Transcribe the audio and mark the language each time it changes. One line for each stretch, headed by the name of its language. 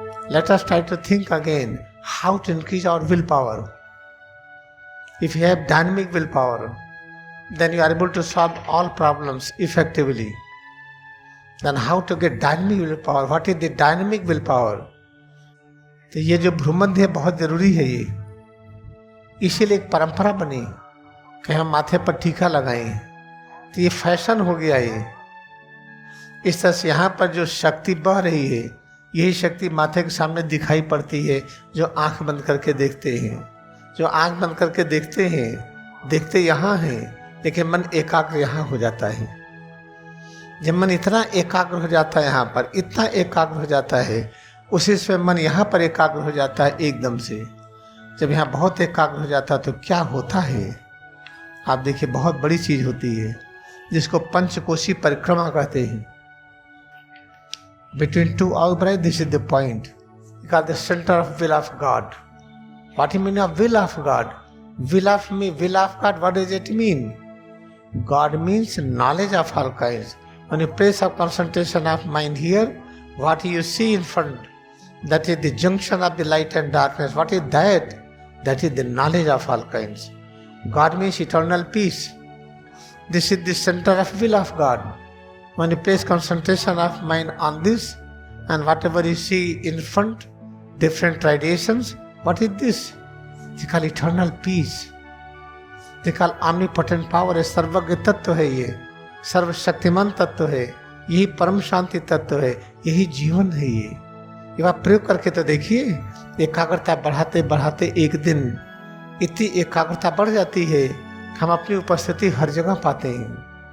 English: Let us try to think again how to increase our willpower. If you have dynamic willpower, then you are able to solve all problems effectively. Then how to get dynamic willpower? What is the dynamic willpower?
Hindi: तो ये जो भ्रूमध्य है बहुत जरूरी है ये, इसीलिए एक परंपरा बनी कि हम माथे पर टीका लगाएं। तो ये फैशन हो गया ये। इस तरह से यहाँ पर जो शक्ति बह रही है, यही शक्ति माथे के सामने दिखाई पड़ती है जो आंख बंद करके देखते हैं। जो आंख बंद करके देखते हैं, देखते यहाँ हैं, लेकिन मन एकाग्र यहाँ हो जाता है। जब मन इतना एकाग्र हो जाता है, यहाँ पर इतना एकाग्र हो जाता है, उसी से मन यहाँ पर एकाग्र हो जाता है एकदम से। जब यहाँ बहुत एकाग्र हो जाता है तो क्या होता है आप देखिए, बहुत बड़ी चीज होती है जिसको पंचकोशी परिक्रमा कहते हैं।
English: Between two eyebrows, this is the point. Because the center of will of God. What do you mean of will of God? Will of me, will of God, what does it mean? God means knowledge of all kinds. When you place of concentration of mind here, what you see in front, that is the junction of the light and darkness. What is that? That is the knowledge of all kinds. God means eternal peace. This is the center of will of God. When you place concentration of mind on this, and whatever you see in front, different radiations, what is this? They call eternal peace. They call omnipotent power.
Hindi: है सर्वज्ञ तत्व है, ये सर्वशक्तिमान तत्व है, यही परम शांति तत्व है, यही जीवन है। ये आप प्रयोग करके तो देखिए, एकाग्रता बढ़ाते बढ़ाते एक दिन इतनी एकाग्रता बढ़ जाती है कि हम अपनी उपस्थिति हर जगह पाते हैं।